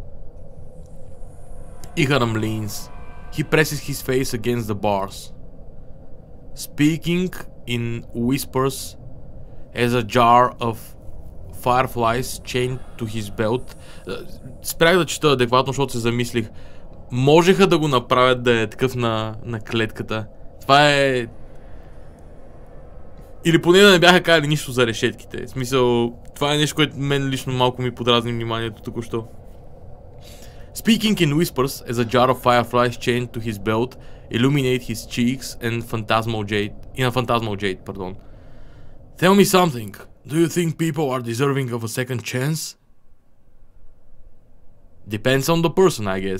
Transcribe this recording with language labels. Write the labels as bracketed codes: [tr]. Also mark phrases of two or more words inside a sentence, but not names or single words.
[en] Iharam leans. He presses his face against the bars, speaking in whispers as a jar of fireflies chained to his belt. [bg] Спрях да чета адекватно, защото се замислих. Можеха да го направят да е такъв на клетката. Това е... Или поне да не бяха казали нищо за решетките. В смисъл, това е нещо, което мен лично малко ми подразни вниманието току-що. [en] Speaking in whispers as a jar of fireflies chained to his belt illuminate his cheeks and phantasmal jade, pardon. Tell me something. Do you think people are deserving of a second chance? Depends on the person, I guess.